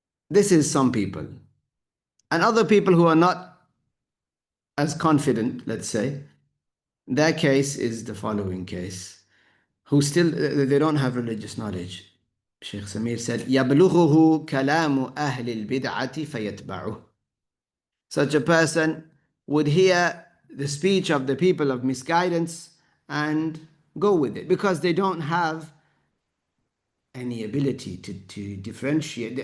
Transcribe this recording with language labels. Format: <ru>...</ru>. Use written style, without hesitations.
<en>This is some people. And other people who are not as confident, let's say, their case is the following case, who still, they don't have religious knowledge. Shaykh Saamee said,</en> <ar>يَبْلُغُهُ كَلَامُ أَهْلِ الْبِدْعَةِ فَيَتْبَعُهُ.</ar> <en>Such a person would hear the speech of the people of misguidance and go with it, because they don't have any ability to differentiate.</en>